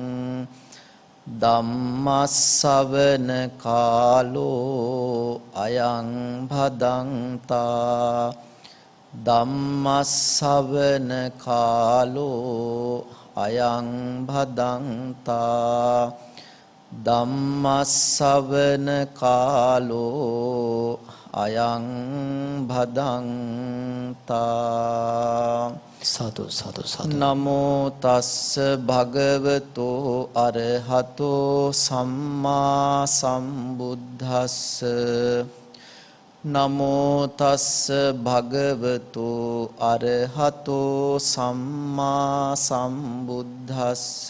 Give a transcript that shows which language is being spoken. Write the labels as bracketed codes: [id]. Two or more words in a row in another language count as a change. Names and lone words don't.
[pi] ධම්මස්සවන කාලෝ අයං භදංතා ධම්මස්සවන කාලෝ අයං භදංතා ධම්මස්සවන කාලෝ අයං භදංතා. සාදු සාදු සාදු. නමෝ තස්ස භගවතෝ අරහතෝ සම්මා සම්බුද්දස්ස. නමෝ තස්ස භගවතෝ අරහතෝ සම්මා සම්බුද්දස්ස.